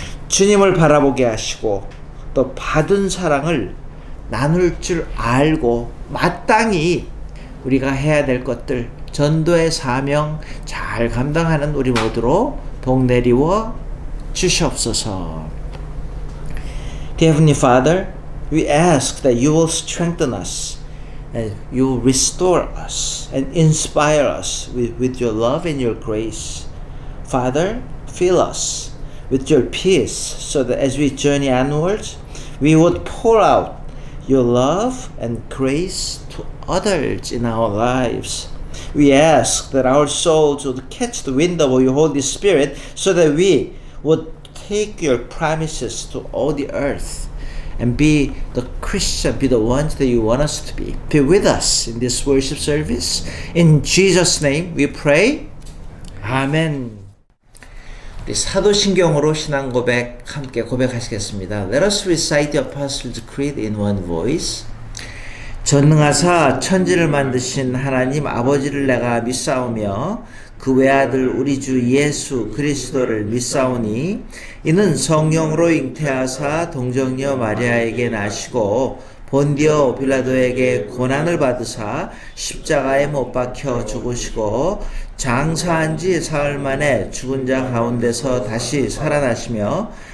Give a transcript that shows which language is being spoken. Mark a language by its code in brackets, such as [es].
[ko] 주님을 바라보게 하시고 또 받은 사랑을 나눌 줄 알고 마땅히 우리가 해야 될 것들, 전도의 사명 잘 감당하는 우리 모두로 복 내리워 주시옵소서. [en] Dear Heavenly Father, we ask that you will strengthen us and you will restore us and inspire us with your love and your grace. Father, fill us with your peace so that as we journey onwards, we would pour out your love and grace to others in our lives. We ask that our souls would catch the wind of your Holy Spirit so that we would take your promises to all the earth and be the Christian, be the ones that you want us to be. Be with us in this worship service. In Jesus' name we pray. 아멘. [ko] 우리 사도신경으로 신앙 고백 함께 고백하시겠습니다. [en] Let us recite the Apostles' Creed in one voice. [ko] 전능하사 천지를 만드신 하나님 아버지를 내가 믿사오며 그 외아들 우리 주 예수 그리스도를 믿사오니 이는 성령으로 잉태하사 동정녀 마리아에게 나시고 본디오 빌라도에게 고난을 받으사 십자가에 못 박혀 죽으시고 장사한 지 사흘 만에 죽은 자 가운데서 다시 살아나시며